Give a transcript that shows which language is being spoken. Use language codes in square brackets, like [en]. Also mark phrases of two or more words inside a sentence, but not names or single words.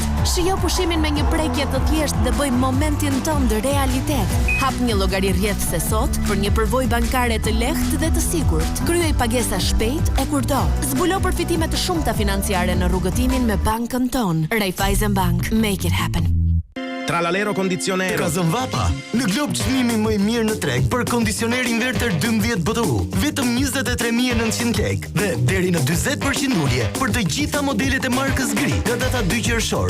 [sq] Shijo pushimin me një prekje të thjeshtë dhe bëj momentin tënd realitet. Hap një llogari rrjedhse sot për një përvojë bankare të lehtë dhe të sigurt. Kryej pagesa shpejt e kurdo. Zbulo përfitime të shumta financiare në rrugëtimin me bankën tonë. [en] Raiffeisen Bank, make it happen. [sq] Tralalero kondicionero. Ka zënë vapa. Në Glob çmimi më i mirë në treg për kondicioner inverter 12 BTU, vetëm 23.900 lekë dhe deri në 40% ulje për të gjitha modelet e markës Gri nga data 2 qershor.